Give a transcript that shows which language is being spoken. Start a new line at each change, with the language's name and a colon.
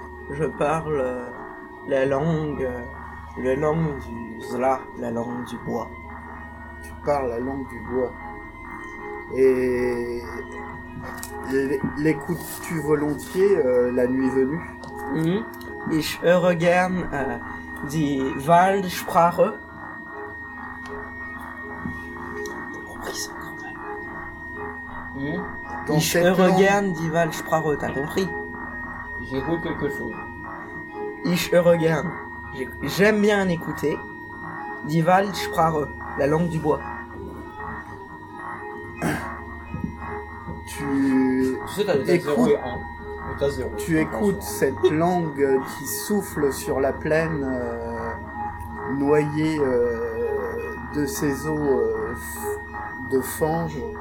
French: Je parle la langue du Zla, la langue du bois. Tu parles la langue du bois. Et l'écoutes-tu volontiers la nuit venue? Mm-hmm.
German: Ich höre gern die Waldsprache.
French: T'as compris ça quand même? Mm-hmm.
German: Ich höre gern die Waldsprache,
French: t'as compris? J'écoute quelque chose.
German: Ich höre gern.
French: J'aime bien écouter die Waldsprache, la langue du bois. Tu écoutes cette langue qui souffle sur la plaine, noyée de ses eaux de fange.